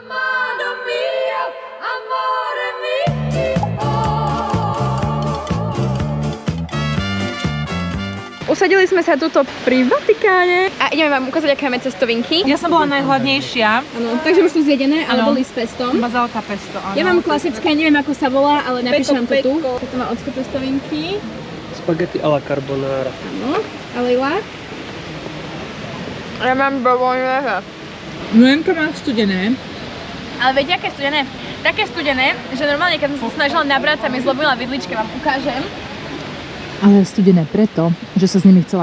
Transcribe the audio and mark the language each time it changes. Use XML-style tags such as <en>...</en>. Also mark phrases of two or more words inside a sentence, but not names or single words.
<sk>Usadili sme sa tuto pri Vatikáne a ideme vám ukázať, aké máme cestovinky. Ja som bola najhladnejšia. Áno, takže už sú zjedené, ale boli s pestom. Bazálka pesto, áno. Ja mám klasické, neviem ako sa volá, ale napíšem vám to tu. Toto má ocko cestovinky.</sk> <it>Spaghetti alla carbonara.</it> <sk>Áno. A Leila? Ja mám bolognese. Noemka má studené. Ale viete, aké studené? Také studené, že normálne, keď som sa snažila nabrať, sa mi zlobila vidlička, vám ukážem. Ale studené preto, že sa s nimi chcela</sk>